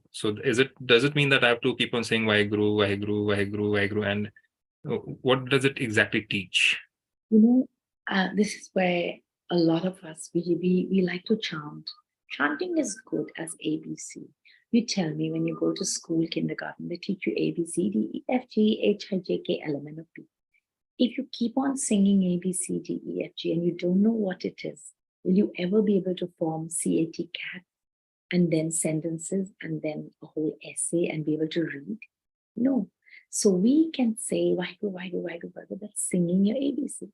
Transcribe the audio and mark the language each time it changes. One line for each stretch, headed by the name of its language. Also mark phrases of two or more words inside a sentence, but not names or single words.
English: So does it mean that I have to keep on saying Vaheguru, Vaheguru, Vaheguru, Vaheguru, and what does it exactly teach? This is where a lot of us, we like to chant. Chanting is good as ABC. You tell me, when you go to school, kindergarten, they teach you A, B, C, D, E, F, G, H, I, J, K, L, M, N, O, P. If you keep on singing A, B, C, D, E, F, G, and you don't know what it is, will you ever be able to form CAT, cat, and then sentences, and then a whole essay, and be able to read? No. So we can say, Vaheguru, Vaheguru, Vaheguru, Vaheguru, that's singing your ABC.